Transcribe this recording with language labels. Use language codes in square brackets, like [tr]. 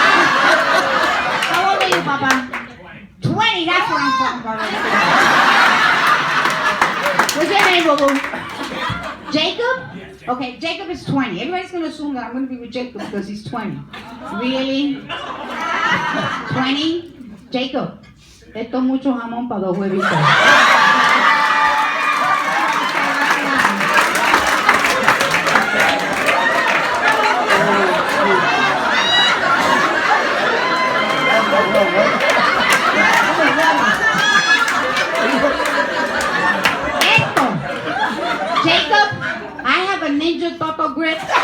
[en] How old are you, Papa? 20, that's what I'm talking about right there. What's your name, boo-boo? Jacob? Okay, Jacob is 20. Everybody's going to assume that I'm going to be with Jacob because he's 20. Really? 20? [es] Jacob, esto es mucho jamón para 2 huevitos. [en] Esto, Jacob, I have a Ninja Toto grip.